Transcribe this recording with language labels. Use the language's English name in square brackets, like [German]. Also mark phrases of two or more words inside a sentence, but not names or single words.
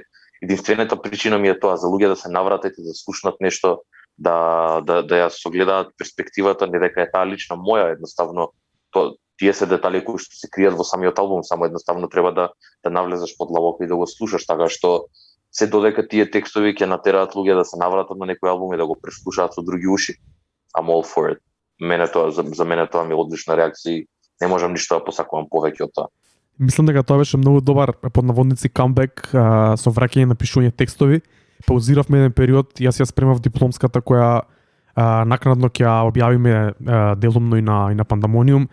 [Macedonian] Единствената причина ми е тоа за луѓе да се навратат и да слушнат нешто, да ја согледаат перспективата, не дека е таа лична моја, едноставно тие се детали кои што се кријат во самиот албум, само едноставно треба да навлезеш подлабоко и да го слушаш, така што се додека тие текстови ќе натераат луѓе да се навратат на некој албум и да го преслушаат со други уши. [English] I'm all for it. [Macedonian] За мене тоа ми е одлична реакција. Не можам ништо да посакувам повеќе од тоа. Мислам дека тоа беше многу добар под наводници камбек со враќање на пишување текстови. Паузиравме еден период, јас ја спремав дипломската која накнадно ќе ја објавиме делумно и на Пандамониум.